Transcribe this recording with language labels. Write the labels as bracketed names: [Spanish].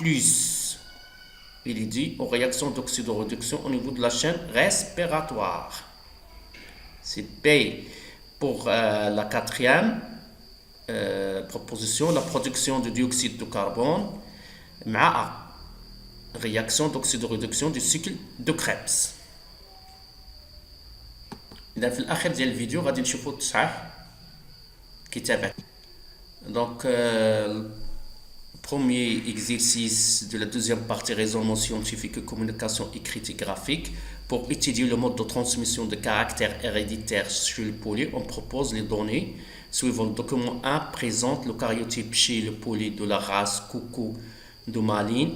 [French] Il est dû aux réactions d'oxydoréduction au niveau de la chaîne respiratoire. C'est B. Pour la quatrième proposition, la production de dioxyde de carbone مع A. Réaction d'oxydoréduction du cycle de Krebs. [Arabic] إذا في الآخر ديال الفيديو غادي نشوفوا التصحيح كتابة. [French] Donc premier exercice de la deuxième partie raisonnement scientifique et communication écrite et graphique. Pour étudier le mode de transmission de caractères héréditaires chez le poulet, on propose les données suivant le document 1 présente le cariotype chez le poulet de la race coucou de Malines.